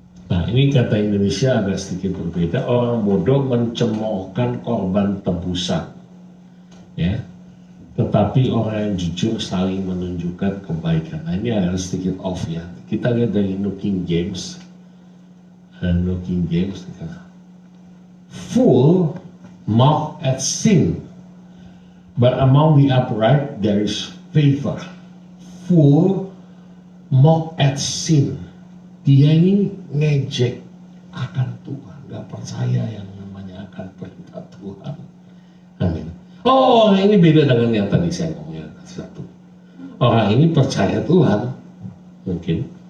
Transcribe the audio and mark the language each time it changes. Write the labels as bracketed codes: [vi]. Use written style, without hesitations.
[id] Nah, ini kata Indonesia agak sedikit berbeda. Orang bodoh mencemoohkan korban tebusan, ya. Tetapi orang yang jujur saling menunjukkan kebaikan. Nah, ini agak sedikit off ya. Kita lihat dari New King James. New King James. [en] Fool mock at sin, but among the upright there is favor. Fool mock at sin. [id] Dia ini ngejek akan Tuhan, gak percaya yang namanya akan perintah Tuhan. Amin. Oh, orang ini beda dengan yang tadi saya ngomongnya satu. Orang ini percaya Tuhan, mungkin.